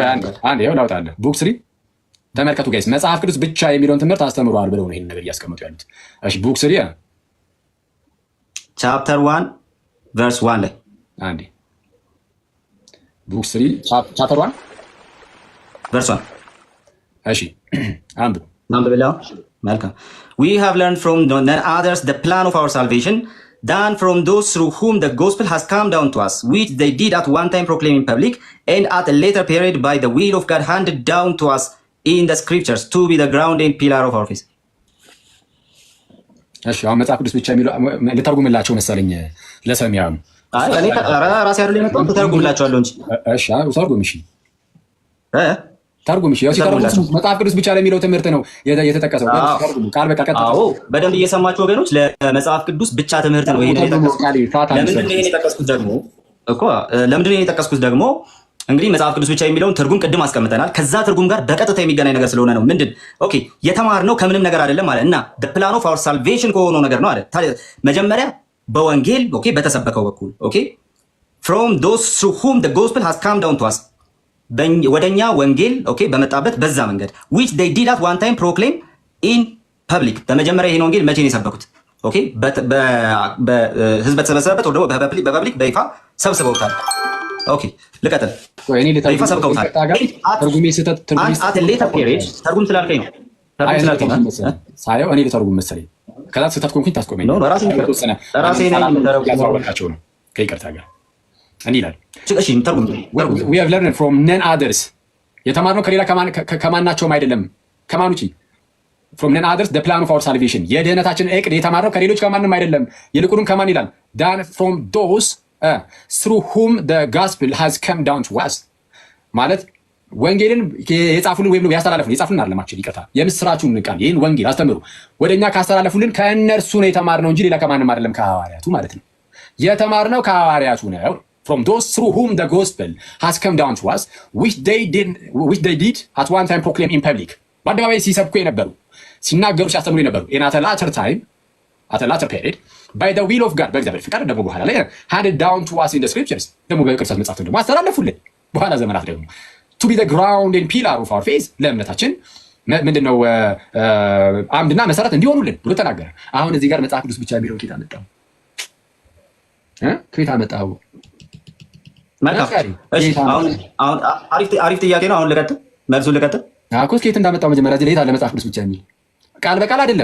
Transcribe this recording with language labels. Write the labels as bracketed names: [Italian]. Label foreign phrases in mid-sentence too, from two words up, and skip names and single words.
[Amharic] አንዴ ይኸው ላውጣልህ። ቡክ 3 ተመልከቱ ጋይስ፣ መጽሐፍ ቅዱስ ብቻ የሚለውን ትምህርት አስተምረዋል ብለው ነው ይሄን ነገር እያስቀመጡ ያሉት። እሺ ቡክ 3 [English] chapter 1 verse 1 [Amharic] ላይ አንዴ [English] book 3 chapter 1 [Amharic] ቨርስ 1 እሺ አንብብልህ። መልካም [English] we have learned from none others the plan of our salvation than from those through whom the gospel has come down to us, which they did at one time proclaim in public, and at a later period by the will of God handed down to us in the scriptures to be the ground and pillar of our faith. [Amharic] እሺ አሁን መጽሐፍ ቅዱስ ብቻ የሚለው ልተርጉምላቸው መሰለኝ ለሰሚያም። አይ እኔ ራሴ አይደል የመጣው ተርጉምላቸዋለሁ እንጂ። እሺ ተርጉም። እሺ ተርጉም። እሺ ያው ሲተርጉም መጽሐፍ ቅዱስ ብቻ ለሚለው ትምህርት ነው የተጠቀሰው። ቃል በቃ ቀጥታ። አዎ በደንብ እየሰማችሁ ወገኖች፣ ለመጽሐፍ ቅዱስ ብቻ ትምህርት ነው ይሄን የጠቀስኩት ደግሞ እንግዲህ መጽሐፍ ቅዱስ ብቻ የሚለውን ትርጉም ቅድም አስቀምጠናል። ከዛ ትርጉም ጋር በቀጥታ የሚገናኝ ነገር ስለሆነ ነው። ምንድን ኦኬ የተማርነው ከምንም ነገር አይደለም ማለት እና [English] the plan of our salvation [Amharic] ከሆነው ነገር ነው አለ። መጀመሪያ በወንጌል ኦኬ በተሰበከው በኩል ኦኬ [English] from those through whom the gospel has come down to us [Amharic] ወደኛ ወንጌል ኦኬ በመጣበት በዛ መንገድ [English] which they did at one time proclaim in public። [Amharic] በመጀመሪያ ይሄን ወንጌል መቼ ነው የሰበኩት? ኦኬ በህዝብ በተሰበሰበበት ወይ ደግሞ በፐብሊክ በይፋ ሰብስበውታል። ኦኬ ልቀጥል። በይፋ ሰብከውታል። [English] at a later period [Amharic] ተርጉም ስላልከኝ ነው ሳየው እኔ ልተርጉም መሰለኝ። ከዛ ስህተት ኮንኩኝ ታስቆመኝ ነው ራሴ ነኝ ነው ከይቅርታ ጋር እንዲህ ይላል። እሺ ተርጉም [English] we have learned from none others [Amharic] የተማርነው ከሌላ ከማናቸውም አይደለም። ከማን ውጪ? [English] from none others the plan of our salvation [Amharic] የድህነታችን ዕቅድ የተማርነው ከሌሎች ከማንም አይደለም። ይልቁንም ከማን ይላል? [English] than from those through whom the gospel has come down to us [Amharic] ማለት ወንጌልን የጻፉልን ወይም ያስተላለፉልን የጻፉልን አይደለም። አክቹሊ ይቅርታ የምስራቹን ቃል ይህን ወንጌል አስተምሩ ወደኛ ካስተላለፉልን ከእነርሱ ነው የተማርነው እንጂ ሌላ ከማንም አይደለም። ከሐዋርያቱ ማለት ነው የተማርነው ከሐዋርያቱ ነው። [English] from those through whom the gospel has come down to us which they did at one time proclaim in public [Amharic] በአደባባይ ሲሰብኩ የነበሩ ሲናገሩ ሲያስተምሩ የነበሩ [English] in at a later time at a later period by the will of God [Amharic] በእግዚአብሔር ፍቃድ ደግሞ በኋላ ላይ [English] handed down to us in the scriptures [Amharic] ደግሞ በቅዱሳት መጻሕፍት ደግሞ አስተላለፉልን በኋላ ዘመናት ደግሞ [English] to be the ground and pillar of our faith [Amharic] ለእምነታችን ምንድነው አምድና መሰረት እንዲሆኑልን ብሎ ተናገረ። አሁን እዚህ ጋር መጽሐፍ ቅዱስ ብቻ የሚለው ከየት አመጣው? ከየት አመጣው? አሁን አሪፍ ጥያቄ ነው። አሁን ልቀጥል፣ መልሱን ልቀጥል። ከየት እንዳመጣው መጀመሪያ እዚህ ላይ አለ መጽሐፍ ቅዱስ ብቻ የሚል ቃል በቃል አይደለም።